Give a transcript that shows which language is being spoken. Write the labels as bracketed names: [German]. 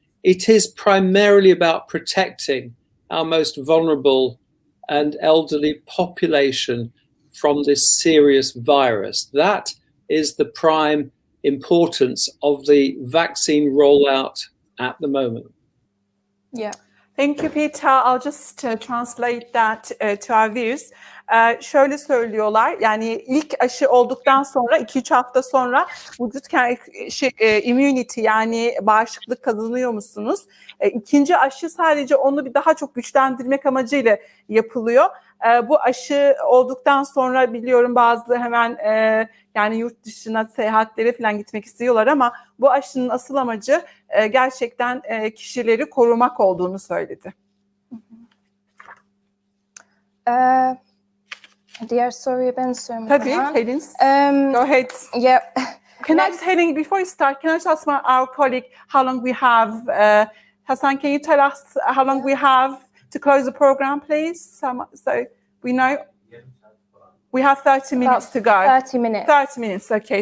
[English] It is primarily about protecting our most vulnerable and elderly population from this serious virus. That is the prime importance of the vaccine rollout at the moment. Yeah. Thank you, Peter. I'll just translate that to our viewers. [Turkish] Şöyle söylüyorlar, yani ilk aşı olduktan sonra 2-3 hafta sonra vücut immunity yani bağışıklık kazanıyor musunuz? İkinci aşı sadece onu bir daha çok güçlendirmek amacıyla yapılıyor. Bu aşı olduktan sonra biliyorum bazıları hemen yani yurt dışına seyahatlere falan gitmek istiyorlar ama bu aşının asıl amacı gerçekten kişileri korumak olduğunu söyledi. Diğer soruyu ben sorayım. Tabii, [English] Hilin. Go ahead. Yeah. Can I just, Hilin, before you start, can I just ask our colleague how long we have? Hassan, can you tell us how long we have to close the program, please? So we know. We have 30 minutes to go. 30 minutes. 30 minutes, okay.